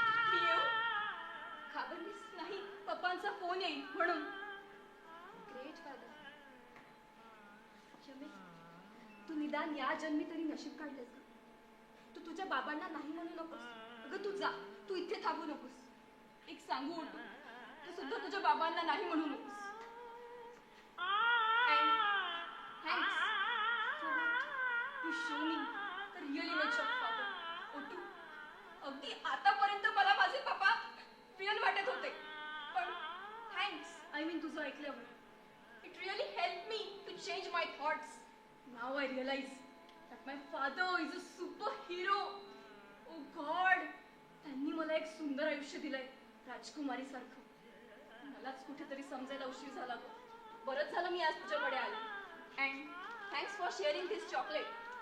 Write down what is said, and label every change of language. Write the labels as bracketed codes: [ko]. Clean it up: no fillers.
[mr] मी येऊ? घाबरलीस नाही? पप्पांचा फोन येईल म्हणून. Great father. शमी, तू निदान या जन्मी तरी नशीब काढलेस का? तू तुझ्या बाबांना नाही म्हणू नकोस. अगं तू जा, तू इथे थांबू नकोस. एक सांगू ओटू, तू सुद्धा तुझ्या बाबांना नाही म्हणू नकोस. [en] Thanks for what you show me the real image of father. [mr] ओटू, अगदी आतापर्यंत मला माझे पप्पा रिअल वाटत होते, पण थँक्स. [en] I mean [mr] तुझं ऐकल्यावर. [en] It really helped me to change my thoughts. Now I realize that my father is a superhero. [mr] Oh God, त्यांनी मला एक सुंदर आयुष्य दिलंय, राजकुमारी सारखं. मलाच कुठेतरी समजायला उशीर झाला गं. बरंच झालं मी आज तुझ्याकडे आले. [en] And thanks for sharing this chocolate.